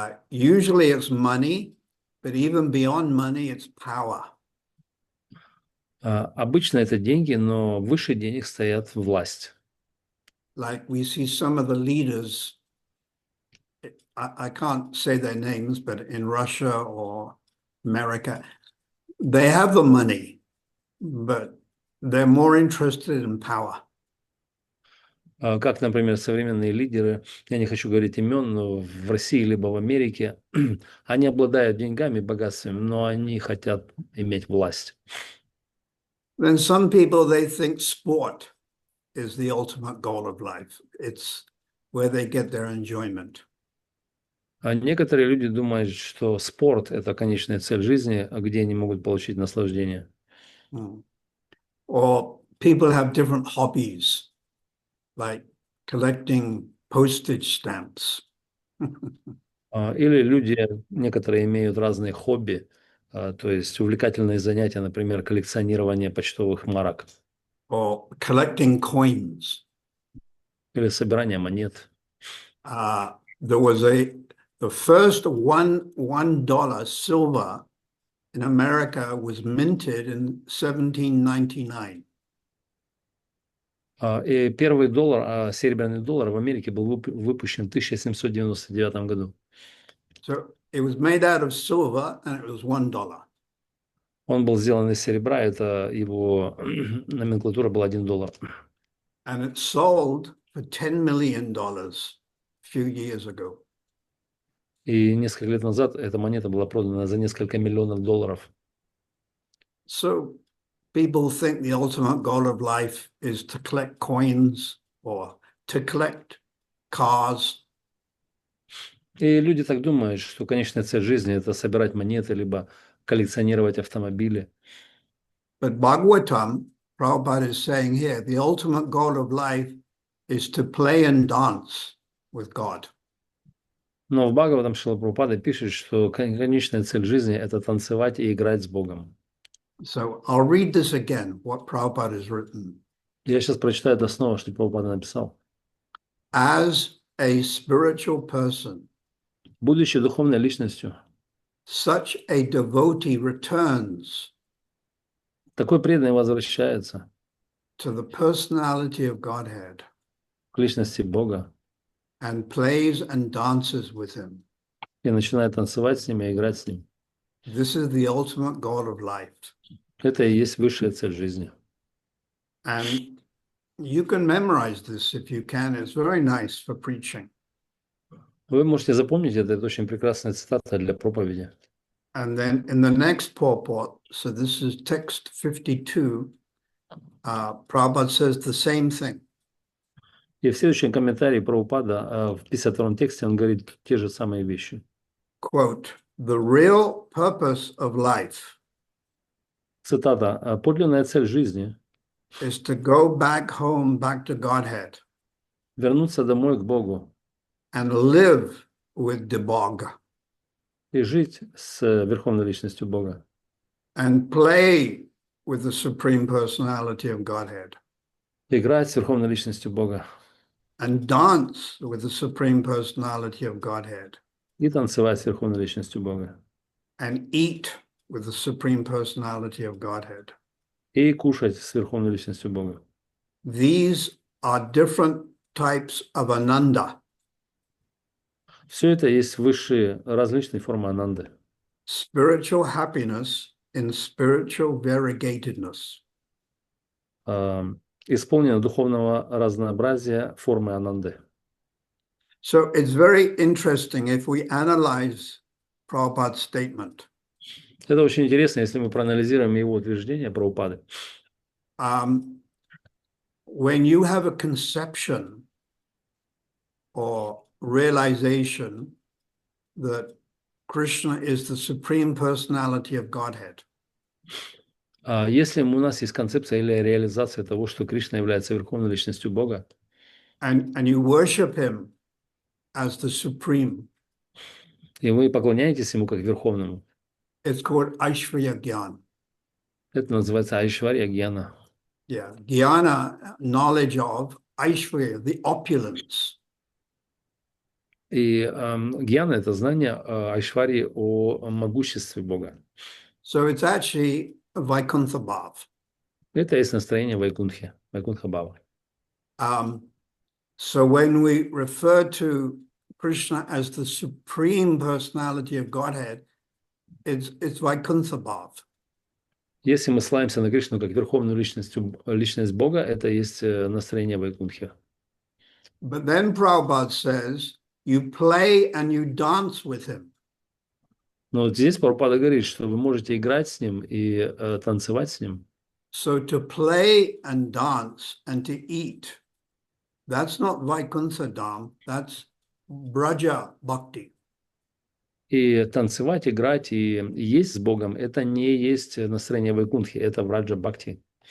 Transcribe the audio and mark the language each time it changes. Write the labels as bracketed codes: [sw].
[en] Usually it's money, but even beyond money, it's power. [ru] Обычно это деньги, но выше денег стоят власть. [en] Like we see some of the leaders, I can't say their names, but in Russia or America, they have the money, but they're more interested in power. [ru] Как, например, современные лидеры, я не хочу говорить имен, но в России либо в Америке, они обладают деньгами, богатствами, но они хотят иметь власть. [en] Then some people, they think sport is the ultimate goal of life. It's where they get their enjoyment. [ru] А некоторые люди думают, что спорт – это конечная цель жизни, где они могут получить наслаждение. [en] Or people have different hobbies, like collecting postage stamps. [ru] Или люди, некоторые имеют разные хобби, то есть увлекательные занятия, например, коллекционирование почтовых марок. [en] Or collecting coins. [ru] Или собирание монет. [en] There was the first $1 silver in America was minted in 1799. [ru] И первый доллар, серебряный доллар в Америке был выпущен в 1799 году. [en] So it was made out of silver and it was $1. [ru] Он был сделан из серебра, это его номенклатура была $1. [en] And it sold for $10 million a few years ago. [ru] И несколько лет назад эта монета была продана за несколько миллионов долларов. [en] So people think the ultimate goal of life is to collect coins or to collect cars. [ru] И люди так думают, что конечная цель жизни – это собирать монеты, либо коллекционировать автомобили. [en] But Bhagavatam, Prabhupada is saying here, the ultimate goal of life is to play and dance with God. [ru] Но в Бхагаватам Шрила Прабхупада пишет, что конечная цель жизни – это танцевать и играть с Богом. [en] So I'll read this again, what Prabhupada has written. [ru] Я сейчас прочитаю это снова, что Прабхупада написал. [en] As a spiritual person, [ru] Будучи духовной личностью, [en] such a devotee returns [ru] такой преданный возвращается [en] to the personality of Godhead [ru] к личности Бога [en] and plays and dances with him. [ru] и начинает танцевать с ним и играть с ним. [en] This is the ultimate goal of life. [ru] Это и есть высшая цель жизни. [en] And you can memorize this if you can. It's very nice for preaching. [ru] Вы можете запомнить это очень прекрасная цитата для проповеди. [en] And then in the next purport, so this is text 52, Prabhupada says the same thing. [ru] И в следующем комментарии Прабхупада в 52-м тексте он говорит те же самые вещи. [en] Quote, the real purpose of life [ru] Цитата. «Подлинная цель жизни [en] is to go back home, back to Godhead, [ru] – вернуться домой к Богу [en] and live with the Bog, [ru] и жить с Верховной Личностью Бога, [en] and play with the Supreme Personality of Godhead, [ru] играть с Верховной Личностью Бога [en] and dance with the Supreme Personality of Godhead, [ru] и танцевать с Верховной Личностью Бога, [en] and eat with the Supreme Personality of Godhead. [ru] и кушать с Верховной Личностью Бога». [en] These are different types of ananda. [ru] Все это есть высшие различные формы ананды. [en] Spiritual happiness in spiritual variegatedness. [ru] Исполнено духовного разнообразия формы ананды. [en] So it's very interesting if we analyze Prabhupada's statement. [ru] Это очень интересно, если мы проанализируем его утверждение Прабхупады. [en] When you have a conception or realization that Krishna is the Supreme Personality of Godhead. [ru] Если у нас есть концепция или реализация того, что Кришна является верховной личностью Бога, [en] and you worship him as the supreme, [ru] и вы поклоняетесь Ему как Верховному, [en] it's called Aishvarya Gyan. [ru] это называется Айшварья Гьяна. [en] Yeah, Jnana, knowledge of, Aishvarya, the opulence. [ru] И Гьяна – это знание Айшварьи о могуществе Бога. [en] So it's actually Vaikuntha Bhav. [ru] Это есть настроение Вайкунтхи, Вайкунтха Бхава. [en] So when we refer to Krishna as the supreme personality of Godhead, it's Vaikuntha Bhav. [ru] Если мы славимся на Кришну как верховную личность Бога, это есть настроение Вайкунтхи. [en] But then Prabhupada says, you play and you dance with him. [ru] Но вот здесь Прабхупада говорит, что вы можете играть с Ним и танцевать с Ним. [en] So to play and dance and to eat, that's not Vaikuntha Dham, that's Braja Bhakti. [ru] И танцевать, играть и есть с Богом, это не есть настроение Вайкунтхи, это Враджа Бхакти.